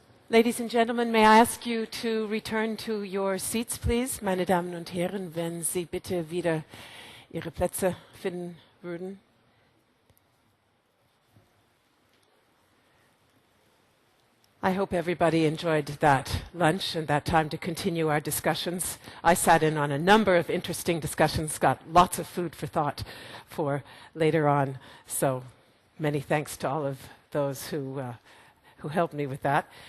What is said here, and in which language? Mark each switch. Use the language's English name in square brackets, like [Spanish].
[English] Ladies and gentlemen, may I ask you to return to your seats, please? [German] Meine Damen und Herren, wenn Sie bitte wieder Ihre Plätze finden würden. [English] I hope everybody enjoyed that lunch and that time to continue our discussions. I sat in on a number of interesting discussions, got lots of food for thought for later on. So many thanks to all of those who helped me with that.